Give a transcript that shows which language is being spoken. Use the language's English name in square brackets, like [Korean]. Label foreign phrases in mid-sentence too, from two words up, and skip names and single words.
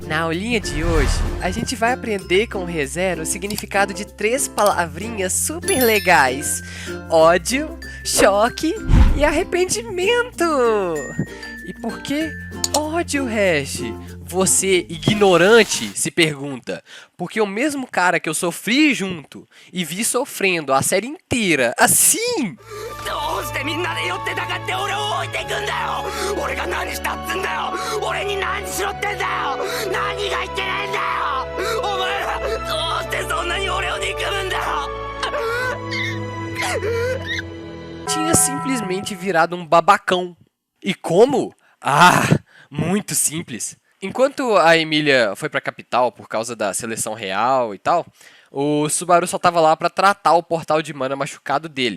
[Portuguese] Na aulinha de hoje, a gente vai aprender com o ReZero o significado de 3 palavrinhas super legais: ódio, choque e arrependimento. E por que ódio, Hash? Você, ignorante, se pergunta. Porque o mesmo cara que eu sofri junto e vi sofrendo a série inteira, assim... [Japanese] どうしてみんなで寄ってたかって俺を置いてくんだよ俺が何したっつんだよ俺に何しろってんだよ何がいけないんだよお前らどうしてそんなに俺を憎むんだよ [Portuguese] Tinha simplesmente virado um babacão. E como? Muito simples. Enquanto a Emília foi pra capital por causa da seleção real e tal, o Subaru só tava lá pra tratar o portal de mana machucado dele.